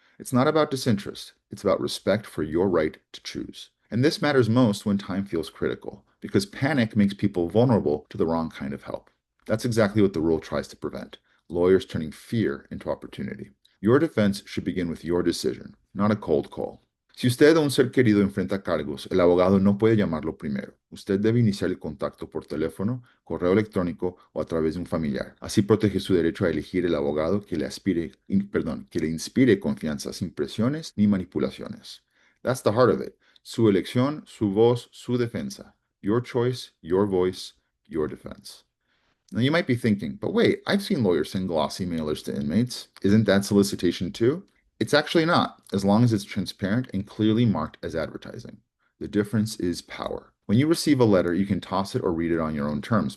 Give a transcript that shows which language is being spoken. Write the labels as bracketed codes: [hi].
[en] It's not about disinterest. It's about respect for your right to choose. And this matters most when time feels critical, because panic makes people vulnerable to the wrong kind of help. That's exactly what the rule tries to prevent, lawyers turning fear into opportunity. Your defense should begin with your decision, not a cold call. [es] Si usted o un ser querido enfrenta cargos, el abogado no puede llamarlo primero. Usted debe iniciar el contacto por teléfono, correo electrónico o a través de un familiar. Así protege su derecho a elegir el abogado que le inspire confianza sin presiones ni manipulaciones. [en] That's the heart of it. [es] Su elección, su voz, su defensa. [en] Your choice, your voice, your defense. Now you might be thinking, but wait, I've seen lawyers send glossy mailers to inmates. Isn't that solicitation too? It's actually not, as long as it's transparent and clearly marked as advertising. The difference is power. When you receive a letter, you can toss it or read it on your own terms.